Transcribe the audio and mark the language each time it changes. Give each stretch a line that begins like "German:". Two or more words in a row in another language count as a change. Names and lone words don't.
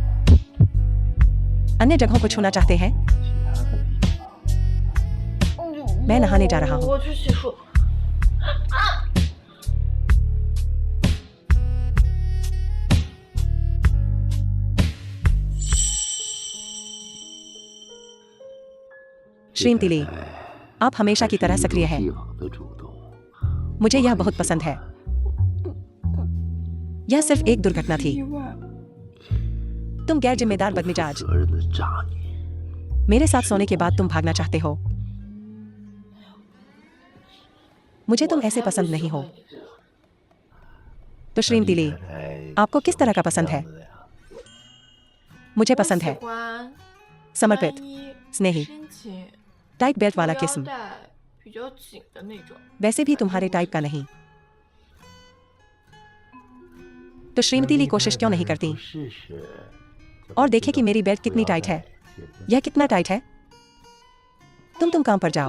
Hindi: अन्य जगहों को छूना चाहते हैं? मैं नहाने जा रहा हूँ।
Chinese: 我去洗漱。
Hindi: श्रीमती ली, आप हमेशा की तरह सक्रिय हैं। मुझे यह बहुत पसंद है। यह सिर्फ एक दुर्घटना थी। तुम गैर जिम्मेदार बदमिजाज। मेरे साथ सोने के बाद तुम भागना चाहते हो। मुझे तुम ऐसे पसंद नहीं हो। तो श्रीमती ली, आपको किस तरह का पसंद है? मुझे पसंद है
Chinese: 喜欢
Hindi: समर्पित,
Chinese: 单一
Hindi: स्नेही,
Chinese: 深情
English: tight belt
Hindi: वाला
Chinese: 腰
Hindi: किस्म।
Chinese: 带比较紧的那种。
Hindi: वैसे भी तुम्हारे टाइप का नहीं। तो श्रीमती ली कोशिश क्यों नहीं करती और देखे कि मेरी बेल्ट कितनी टाइट है। यह कितना टाइट है। तुम काम पर जाओ।